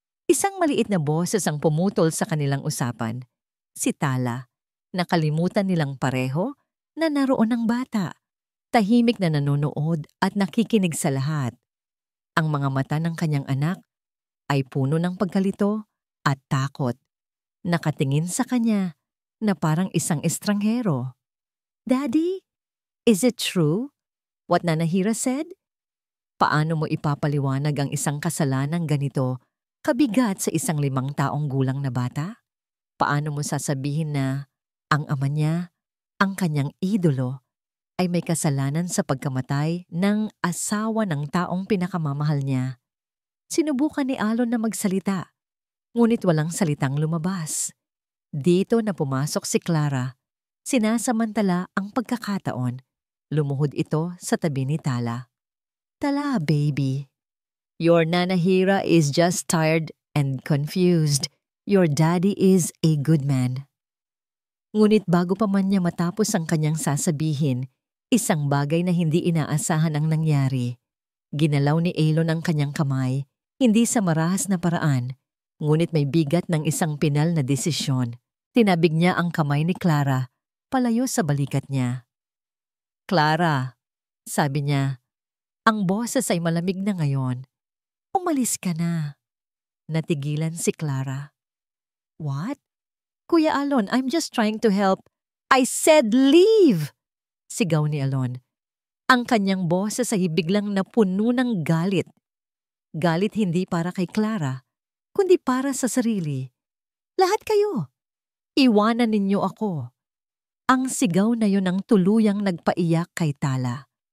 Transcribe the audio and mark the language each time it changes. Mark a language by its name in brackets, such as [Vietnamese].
[Filipino] Isang maliit na boses ang pumutol sa kanilang usapan. Si Tala. Nakalimutan nilang pareho na naroon ang bata. Tahimik na nanonood at nakikinig sa lahat. Ang mga mata ng kanyang anak ay puno ng pagkalito at takot. Nakatingin sa kanya na parang isang estranghero. [English] Daddy, is it true what Nanahira said? [Filipino] Paano mo ipapaliwanag ang isang kasalanang ganito kabigat sa isang 5 taong gulang na bata? Paano mo sasabihin na ang ama niya, ang kanyang idolo, ay may kasalanan sa pagkamatay ng asawa ng taong pinakamamahal niya? Sinubukan ni Alon na magsalita, ngunit walang salitang lumabas. Dito na pumasok si Clara. Sinasamantala ang pagkakataon. Lumuhod ito sa tabi ni Tala. [English] Tala, baby. Your Nanahira is just tired and confused. Your daddy is a good man. [Filipino] Ngunit bago pa man niya matapos ang kanyang sasabihin, isang bagay na hindi inaasahan ang nangyari. Ginalaw ni Elon ang kanyang kamay, hindi sa marahas na paraan, ngunit may bigat ng isang pinal na desisyon. Tinabig niya ang kamay ni Clara, palayo sa balikat niya. Clara, sabi niya, ang boses ay malamig na ngayon. Umalis ka na. Natigilan si Clara. [English] What? Kuya Alon, I'm just trying to help. I said leave! [Filipino] Sigaw ni Alon. Ang kanyang boses ay biglang napuno ng galit. Galit hindi para kay Clara, kundi para sa sarili. Lahat kayo. Iwanan ninyo ako. Ang sigaw na yon ang tuluyang nagpaiyak kay Tala.